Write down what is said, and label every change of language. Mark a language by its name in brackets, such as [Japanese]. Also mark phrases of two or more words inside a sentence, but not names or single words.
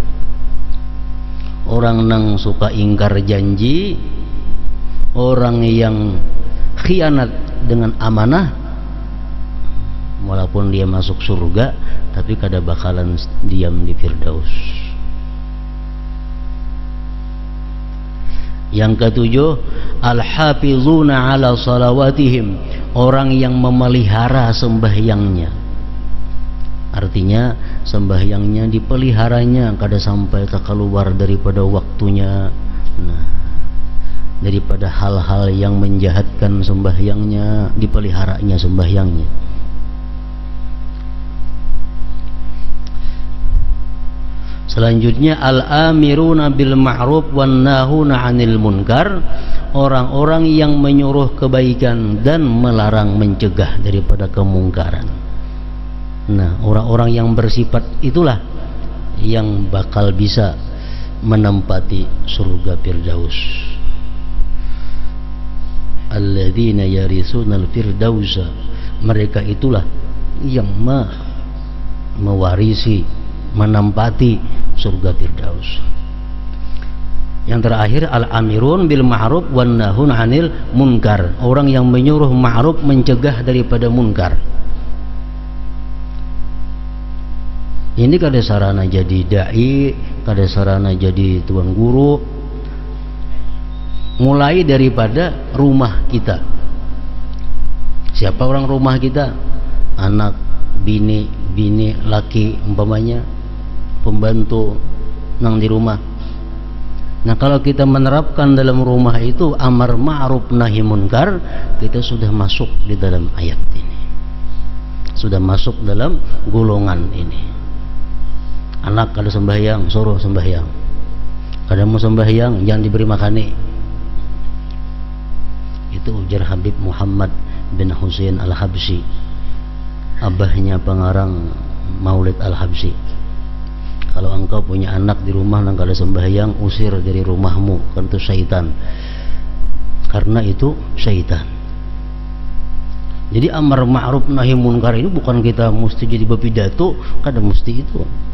[Indonesian] Orang yang suka ingkar janji, orang yang khianat dengan amanah, walaupun dia masuk surga tapi kada bakalan diam di Firdaus. Yang ketujuh, [Arabic] الحافظون على صلواتهم, [Indonesian] orang yang memelihara sembahyangnya. Artinya sembahyangnya dipeliharanya, kada sampai keluar daripada waktunya. Nah, daripada hal-hal yang menjahatkan sembahyangnya, dipeliharanya sembahyangnya. [Arabic] Selanjutnya, الآمرون بالمعروف والناهون عن المنكر, [Indonesian] orang-orang yang menyuruh kebaikan dan melarang mencegah daripada kemungkaran. Nah, orang-orang yang bersifat itulah yang bakal bisa menempati surga Firdaus. [Arabic] الذين يرثون الفردوس, [Indonesian] mereka itulah yang mewarisi, menempati surga Firdaus. Yang terakhir, [Arabic] الآمرون بالمعروف والناهون عن المنكر, [Indonesian] orang yang menyuruh ma'ruf, mencegah daripada munkar. [Banjar] Ini kada sarana jadi dai, kada sarana jadi tuan guru. [Indonesian] Mulai daripada rumah kita. Siapa orang rumah kita? [Banjar] Anak, bini laki umpamanya, pembantu nang di rumah. [Indonesian] Nah, kalau kita menerapkan dalam rumah itu amar ma'ruf nahi munkar, kita sudah masuk di dalam ayat ini. Sudah masuk dalam golongan ini. Anak kada sembahyang, suruh sembahyang. Kada mau sembahyang, jangan diberi makani. Itu ujar Habib Muhammad bin Husain Al-Habsyi, abahnya pengarang Maulid Al-Habsyi. Kalau engkau punya anak di rumah yang kada sembahyang, usir dari rumahmu, kan itu syaitan. Karena itu syaitan. Jadi amar ma'ruf nahi munkar ini bukan kita mesti jadi berpidato, kada mesti itu.